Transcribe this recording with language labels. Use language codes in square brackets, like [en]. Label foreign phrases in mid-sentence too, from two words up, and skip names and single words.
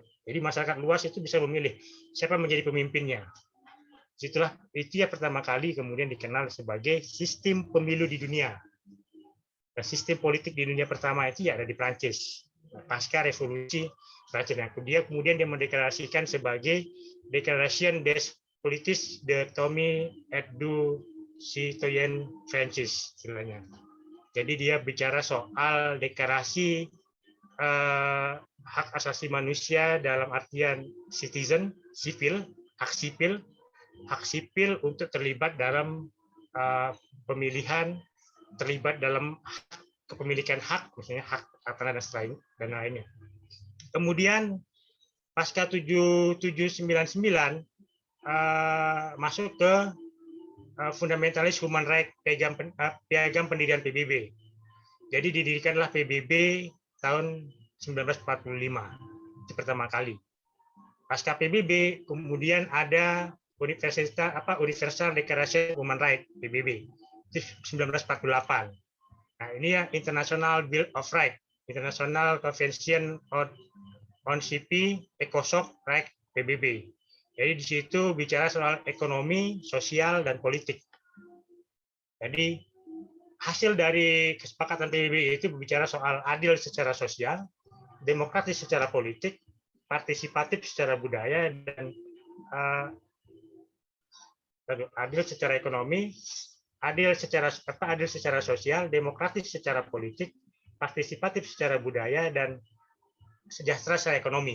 [id] Jadi masyarakat luas itu bisa memilih siapa menjadi pemimpinnya. Itu ya pertama kali kemudian dikenal sebagai sistem pemilu di dunia. Dan sistem politik di dunia pertama itu ya ada di Prancis. pasca revolusi Prancis. Kemudian dia mendeklarasikan sebagai [fr] Déclaration des Politiques de Tommy et du Citoyen Francis [id] istilahnya. Jadi dia bicara soal deklarasi hak asasi manusia dalam artian citizen, sipil, hak sipil untuk terlibat dalam pemilihan, terlibat dalam kepemilikan hak, misalnya hak tanah dan lainnya. Kemudian pasca 7799 masuk ke fundamentalis [en] human right, [id] piagam pendirian PBB. Jadi didirikanlah PBB tahun 1945 itu pertama kali. Pasca PBB kemudian ada [en] Universal Declaration of Human Rights [id] PBB itu 1948. Nah, ini ya [en] International Bill of Rights, International Convention on Civil ECOSOC Rights PBB. [id] Jadi di situ bicara soal ekonomi, sosial, dan politik. Jadi hasil dari kesepakatan PBB itu berbicara soal adil secara sosial, demokratis secara politik, partisipatif secara budaya, dan adil secara ekonomi, adil secara sosial, demokratis secara politik, partisipatif secara budaya, dan sejahtera secara ekonomi.